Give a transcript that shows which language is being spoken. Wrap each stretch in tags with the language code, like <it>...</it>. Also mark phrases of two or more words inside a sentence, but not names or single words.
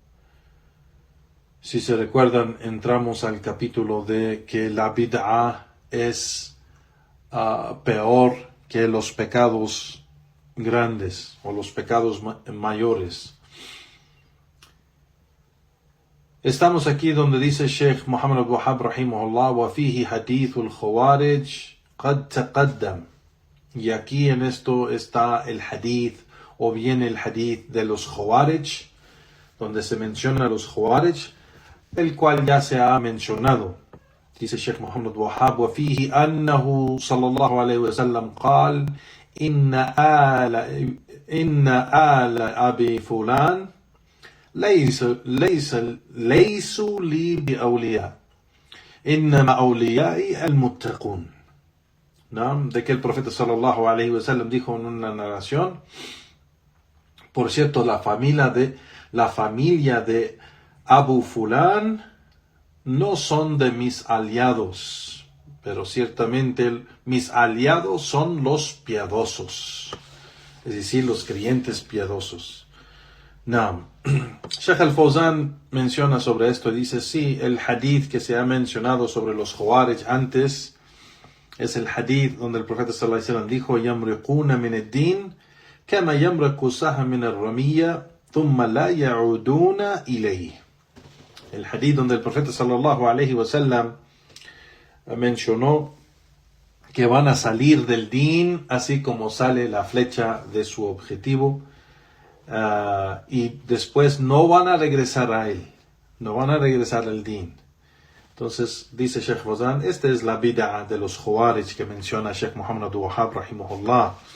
<es>Si se recuerdan, entramos al capítulo de que la bid'a es peor que los pecados grandes o los pecados mayores. Estamos aquí donde dice Sheikh Muhammad Abdul Wahhab rahimahullah,</es> <ar>وفيه حديث الخوارج قد تقدم.</ar> <es>Y aquí en esto está el hadith, o bien el hadith de los khawarij, donde se menciona a los khawarij, el cual ya se ha mencionado.</es> <ar>Dice Sheikh Muhammad Abdul Wahhab, وفيه أنه صلى الله عليه وسلم قال إن آل أبي فلان ليسوا لي بأولياء إنما أوليائي المتقون.</ar> <es>¿No? De que el profeta</es> <ar>صلى الله عليه وسلم</ar> <es>dijo en una narración, por cierto, la familia de Abu Fulán no son de mis aliados, pero ciertamente mis aliados son los piadosos, es decir, los creyentes piadosos. No. Sheikh al-Fawzan menciona sobre esto y dice, sí, el hadith que se ha mencionado sobre los Khawarij antes es el hadith donde el profeta</es> <ar>صلى الله عليه وسلم</ar> <es>dijo,</es> <ar>يمرقون من الدين كما يمرق السهم من الرمية ثم لا يعودون إليه.</ar> <es>El hadith donde el profeta</es> <ar>صلى الله عليه وسلم</ar> <es>mencionó que van a salir del din así como sale la flecha de su objetivo. Y después no van a regresar a él, no van a regresar al din. Entonces dice Sheikh Fawzan, esta es la bid'a de los Khawarij que menciona Sheikh Muhammad Abdul Wahhab rahimahullah.</es>